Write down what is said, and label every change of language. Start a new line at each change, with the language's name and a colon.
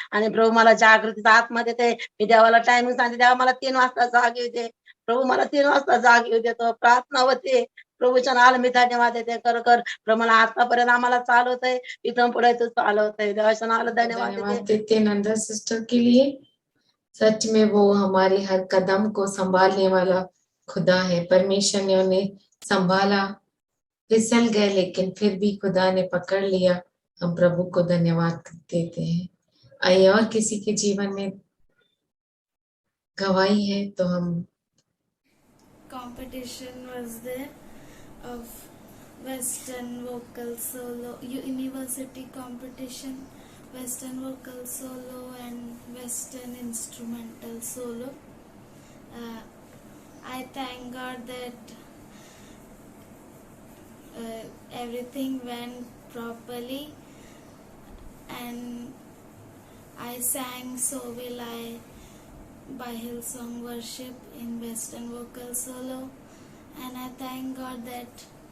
Marathi: आणि प्रभू मला जागृतीचा आत्मा देते. मी देवाला टायमिंग सांगते, देवा मला 3 वाजता जाग येऊ दे. प्रभू मला 3 वाजता जाग येऊ देतो, प्रार्थना होते. प्रभूच्या नावाला मी धन्यवाद देते. खरखर प्रभू मला आतापर्यंत आम्हाला चालवतंय, इथून पुढे तू चालवतंय. देवाच्या नावाला धन्यवाद देते.
Hindi: नंदा सिस्टर के लिए सच में वो हमारे हर कदम को संभालने वाला खुदा है। परमेश्वर ने उन्हें संभाला, फिसल गए लेकिन फिर भी खुदा ने पकड़ लिया। हम प्रभु को धन्यवाद देते हैं। आइए और किसी के जीवन में गवाही है तो हम
English: competition was there of Western vocal solo, university competition, Western vocal solo and Western instrumental solo. I thank God that everything went properly and I sang So Will I by Hillsong Worship in Western vocal solo, and I thank God that